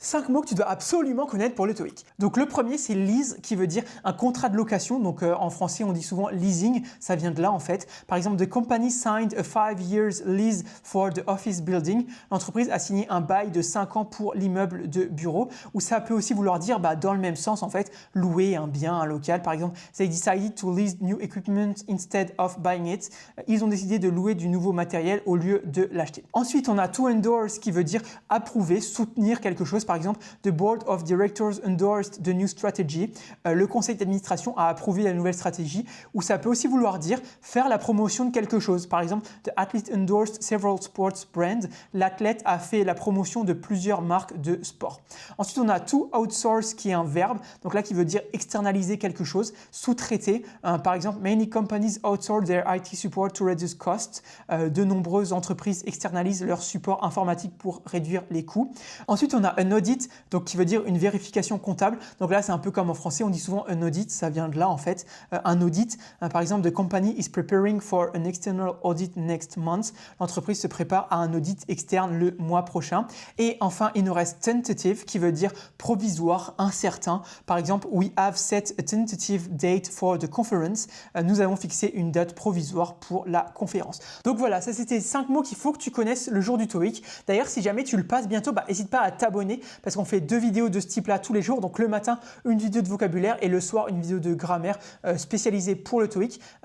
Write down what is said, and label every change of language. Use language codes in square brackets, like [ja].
[fr] 5 mots que tu dois absolument connaître pour le TOEIC. Donc le premier c'est lease qui veut dire un contrat de location. Donc en français on dit souvent leasing, ça vient de là en fait. Par exemple, [en] the company signed a 5 years lease for the office building. [fr] L'entreprise a signé un bail de 5 ans pour l'immeuble de bureau. Ou ça peut aussi vouloir dire dans le même sens en fait, louer un bien, un local. Par exemple, [en] they decided to lease new equipment instead of buying it. [fr] Ils ont décidé de louer du nouveau matériel au lieu de l'acheter. Ensuite on a to endorse qui veut dire approuver, soutenir quelque chose. Par exemple, [en] the board of directors endorsed the new strategy. [fr] Le conseil d'administration a approuvé la nouvelle stratégie. Ou ça peut aussi vouloir dire faire la promotion de quelque chose. Par exemple, [en] the athlete endorsed several sports brands. [fr] L'athlète a fait la promotion de plusieurs marques de sport. Ensuite, on a to outsource qui est un verbe. Donc là, qui veut dire externaliser quelque chose, sous-traiter. Par exemple, [en] many companies outsource their IT support to reduce costs. [fr] De nombreuses entreprises externalisent leur support informatique pour réduire les coûts. Ensuite, on a un audit, donc qui veut dire une vérification comptable. Donc là, c'est un peu comme en français, on dit souvent un audit, ça vient de là en fait. Un audit, par exemple, [en] the company is preparing for an external audit next month. [fr] L'entreprise se prépare à un audit externe le mois prochain. Et enfin, il nous reste tentative, qui veut dire provisoire, incertain. Par exemple, [en] we have set a tentative date for the conference. [fr] Nous avons fixé une date provisoire pour la conférence. Donc voilà, ça c'était 5 mots qu'il faut que tu connaisses le jour du TOEIC. D'ailleurs, si jamais tu le passes bientôt, n'hésite pas à t'abonner parce qu'on fait 2 vidéos de ce type-là tous les jours. Donc le matin, une vidéo de vocabulaire et le soir, une vidéo de grammaire spécialisée pour le TOEIC.